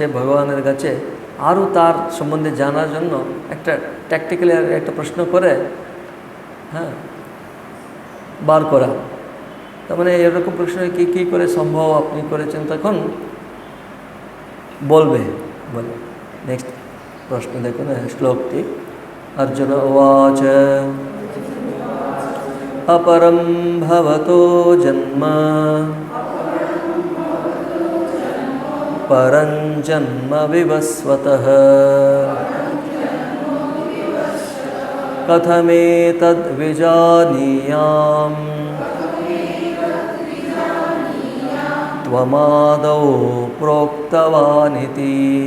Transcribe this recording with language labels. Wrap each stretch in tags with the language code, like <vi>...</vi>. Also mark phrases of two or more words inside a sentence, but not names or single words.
<bn>ভগবানের কাছে আরও তার সম্বন্ধে জানার জন্য একটা ট্যাকটিক্যালি একটা প্রশ্ন করে হ্যাঁ বার করা তার মানে এরকম প্রশ্ন কী করে সম্ভব আপনি করেছেন তখন বলবে বলে নেক্সট প্রশ্ন দেখুন শ্লোকটি</bn> <sa>अर्जुन उवाच अपरं भवतो जन्म परं जन्म विवस्वतः कथमेतद्विजानीयाम् त्वमादौ प्रोक्तवानिति</sa>